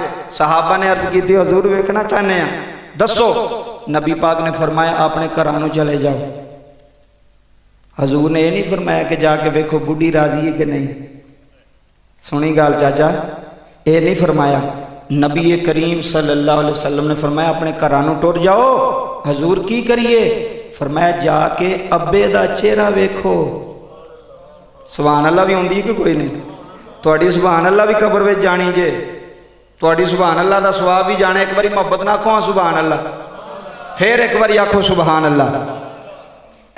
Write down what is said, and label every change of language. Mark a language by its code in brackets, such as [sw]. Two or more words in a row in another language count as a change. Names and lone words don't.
[pa] ਸਹਾਬਾ ਨੇ ਅਰਜ਼ ਕੀ ਹਜ਼ੂਰ ਵੇਖਣਾ ਚਾਹਤੇ ਹੈਂ, ਦੱਸੋ। ਨਬੀ ਪਾਕ ਨੇ ਫ਼ਰਮਾਇਆ ਅਪਨੇ ਘਰਾਂ ਨੂੰ ਚਲੇ ਜਾਓ। ਹਜ਼ੂਰ ਨੇ ਯਹ ਨਹੀਂ ਫ਼ਰਮਾਇਆ ਕਿ ਜਾਕੇ ਵੇਖੋ ਬੁੱਢੀ ਰਾਜ਼ੀ ਹੈ ਕਿ ਨਹੀਂ। ਸੁਣੀ ਗੱਲ ਚਾਚਾ, ਯੇ ਨਹੀਂ ਫ਼ਰਮਾਇਆ। ਨਬੀ ਕਰੀਮ [ar] صلى الله عليه وسلم [pa] ਨੇ ਫ਼ਰਮਾਇਆ ਅਪਨੇ ਘਰਾਂ ਨੂੰ ਟੁਰ ਜਾਓ। ਹਜ਼ੂਰ ਕੀ ਕਰੀਏ? ਫ਼ਰਮਾਇਆ ਜਾਕੇ ਅੱਬੇ ਦਾ ਚਿਹਰਾ ਵੇਖੋ। [ar] سبحان الله [pa] ਭੀ ਆਉਂਦੀ ਕਿ ਕੋਈ ਨਹੀਂ? ਤੁਹਾਡੀ [ar] سبحان الله [pa] ਭੀ ਕਬਰ ਵਿਚ ਜਾਣੀ ਜੇ, ਤੁਹਾਡੀ [ar] سبحان الله [pa] ਦਾ ਸਵਾਬ ਭੀ ਜਾਣੇ। ਇਕ ਬਾਰੀ ਮੋਹੱਬਤ ਨਾ ਆਖੋ [ar] سبحان الله, [pa] ਫਿਰ ਇਕ ਬਾਰੀ ਆਖੋ [ar] سبحان الله.